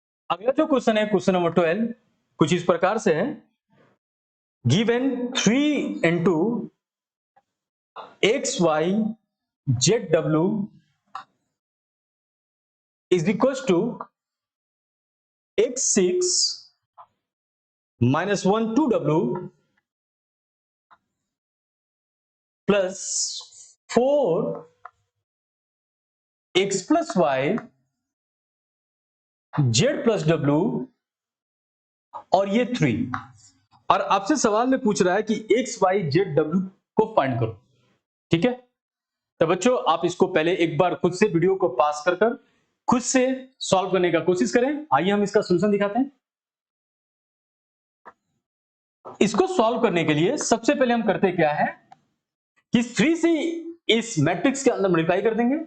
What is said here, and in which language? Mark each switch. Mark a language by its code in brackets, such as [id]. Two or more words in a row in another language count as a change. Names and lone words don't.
[hi] अगला जो क्वेश्चन है क्वेश्चन नंबर 12 कुछ इस प्रकार से है, [en] given 3 into x y z w is equals to x6 minus 1 2w plus 4 x plus y z plus w [hi] और ये [en] 3। [hi] और आपसे सवाल में पूछ रहा है कि x y z w को फाइंड करो। ठीक है, तो बच्चों आप इसको पहले एक बार खुद से वीडियो को पास कर कर खुद से सॉल्व करने का कोशिश करें। आइए हम इसका सॉल्यूशन दिखाते हैं। इसको सॉल्व करने के लिए सबसे पहले हम करते क्या है कि 3 से इस मैट्रिक्स के अंदर मल्टीप्लाई कर देंगे।